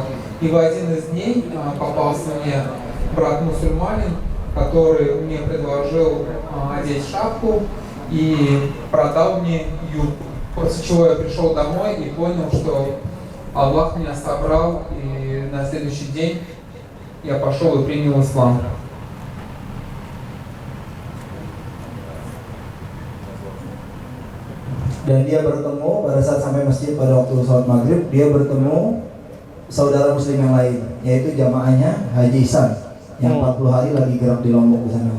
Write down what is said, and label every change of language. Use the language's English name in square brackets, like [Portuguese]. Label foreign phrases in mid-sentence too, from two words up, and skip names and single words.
[Russian] И в один из дней попался мне брат-мусульманин, который мне предложил одеть шапку и продал мне юбку. После чего я пришел домой и понял, что Аллах меня собрал, и на следующий день я пошел и принял ислам. [Indonesian] Dan dia bertemu pada saat sampai masjid pada waktu sholat maghrib, dia bertemu saudara muslim yang lain, yaitu jamaahnya Haji Ihsan yang 40 hari lagi gerak di Lombok di sana.